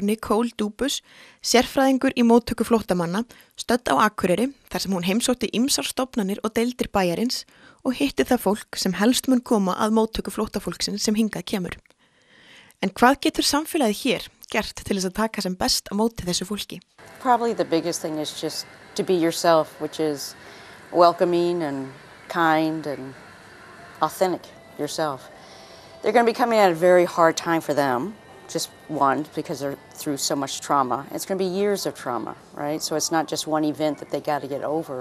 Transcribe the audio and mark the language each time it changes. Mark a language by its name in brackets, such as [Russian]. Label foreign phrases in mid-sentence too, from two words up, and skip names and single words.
[Icelandic] Nicole Dubus, sérfræðingur í móttöku flóttamanna, stödd á Akureyri þar sem hún heimsótti ýmsar stofnanir og deildir bæjarins og hitti það fólk sem helst mun koma að móttöku flóttafólksins sem hingað kemur. En hvað getur samfélagið hér gert til þess að taka sem best á móti þessu fólki? [English] Probably the biggest thing is just to be yourself, which is welcoming and kind and authentic yourself. They're going to be coming at a very hard time for them, just one, because they're through so much trauma. It's going to be years of trauma, right? So it's not just one event that they got to get over.